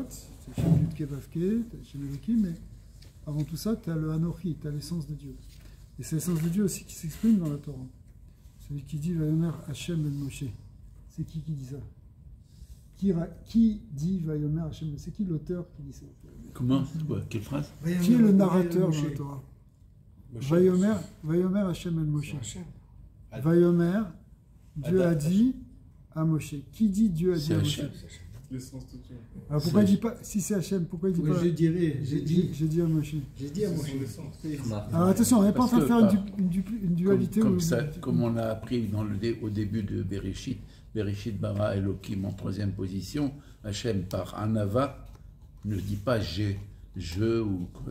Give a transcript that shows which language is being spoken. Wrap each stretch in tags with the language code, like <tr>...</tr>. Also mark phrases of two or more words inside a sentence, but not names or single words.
<fr>C'est Hachem Kevavke,</fr> <he>השם אלוהים,</he> <fr>mais avant tout ça, tu as le Anochi, tu as l'essence de Dieu. Et c'est l'essence de Dieu aussi qui s'exprime dans la Torah. Celui qui dit</fr> <he>ויאמר השם אל משה.</he> <fr>C'est qui dit ça? Qui dit</fr> <he>ויאמר השם?</he> <fr>C'est qui l'auteur qui dit ça? Comment? Ouais, quelle phrase? Qui est le narrateur dans la Torah? Moshe.</fr> <he>ויאמר השם אל משה.</he> <fr>Vayomer, Dieu a dit à Moshe. Qui dit Dieu a dit C'est à Moshe? Hachem. Alors pourquoi il dit pas, si c'est Hachem, pourquoi il dit Moi, pas? je dirais, j'ai dit à Moshe. à Moshe. Alors attention, on n'est pas en Parce train de faire que, une dualité. Comme, ou- ça, comme on a appris au début de Bereshit,</fr> <he>בראשית ברא אלוהים</he> <fr>en troisième position, Hachem par Anava ne dit pas j'ai, je ou quoi.</fr>